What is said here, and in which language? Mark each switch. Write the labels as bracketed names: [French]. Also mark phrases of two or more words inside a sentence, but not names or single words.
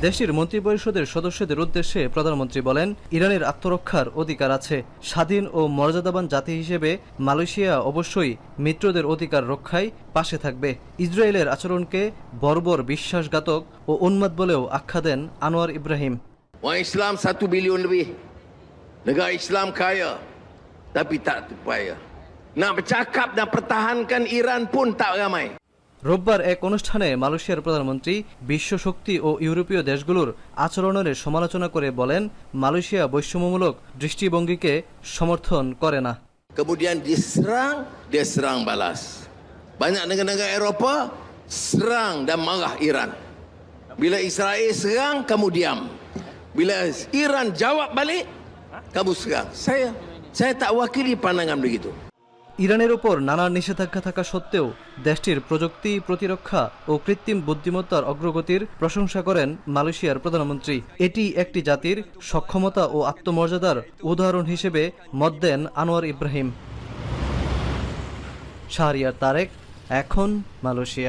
[Bangla] দেশটির মন্ত্রিপরিষদের সদস্যদের উদ্দেশ্যে প্রধানমন্ত্রী বলেন, ইরানের আত্মরক্ষার অধিকার আছে। স্বাধীন ও মর্যাদাবান জাতি হিসেবে মালয়েশিয়া অবশ্যই মিত্রদের অধিকার রক্ষায় পাশে থাকবে। ইসরায়েলের আচরণকে বর্বর, বিশ্বাসঘাতক ও উন্মাদ বলেও আখ্যা দেন আনোয়ার ইব্রাহিম। [Malay] Orang Islam 1 bilion lebih. Negara Islam kaya. Tapi tak terpaya. Nak bercakap dan pertahankan Iran pun tak ramai. [Bangla] রোববার এক অনুষ্ঠানে মালয়েশিয়ার প্রধানমন্ত্রী বিশ্ব শক্তি ও ইউরোপীয় দেশগুলোর আচরণের সমালোচনা করে বলেন, মালয়েশিয়া বৈষম্যমূলক দৃষ্টিভঙ্গিকে সমর্থন করে না। [Malay] Kemudian diserang, dia serang balas. Banyak negara-negara Eropah serang dan marah Iran. Bila Israel serang, kamu diam. Bila Iran jawab balik, kamu serang. Saya tak wakili pandangan begitu. [Bangla] ইরানের ওপর নানা নিষেধাজ্ঞা থাকা সত্ত্বেও দেশটির প্রযুক্তি, প্রতিরক্ষা ও কৃত্রিম বুদ্ধিমত্তার অগ্রগতির প্রশংসা করেন মালয়েশিয়ার প্রধানমন্ত্রী। এটি একটি জাতির সক্ষমতা ও আত্মমর্যাদার উদাহরণ হিসেবে মত দেন আনোয়ার ইব্রাহিম। শাহরিয়ার তারেক, এখন মালয়েশিয়া।